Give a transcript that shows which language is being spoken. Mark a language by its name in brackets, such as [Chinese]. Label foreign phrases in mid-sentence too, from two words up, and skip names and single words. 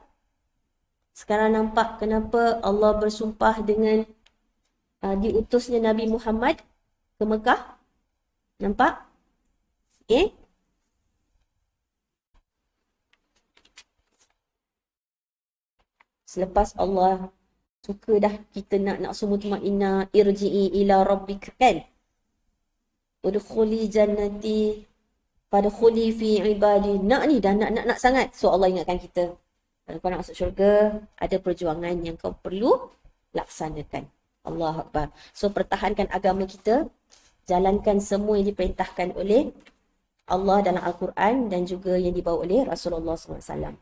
[Malay] Sekarang nampak kenapa Allah bersumpah dengan diutusnya Nabi Muhammad ke Mekah? Nampak? Okey. Selepas Allah suka dah kita nak semua mutmainnah, [Arabic] ارجعي إلى ربك [Malay] kan? [Arabic] ادخلي جنتي فادخلي في عبادي. [Malay] Nak ni dah nak sangat. So Allah ingatkan kita. Kalau kau nak masuk syurga, ada perjuangan yang kau perlu laksanakan. [Arabic] الله أكبر. [Malay] So pertahankan agama kita, jalankan semua yang diperintahkan oleh Allah dalam Al-Quran dan juga yang dibawa oleh Rasulullah SAW.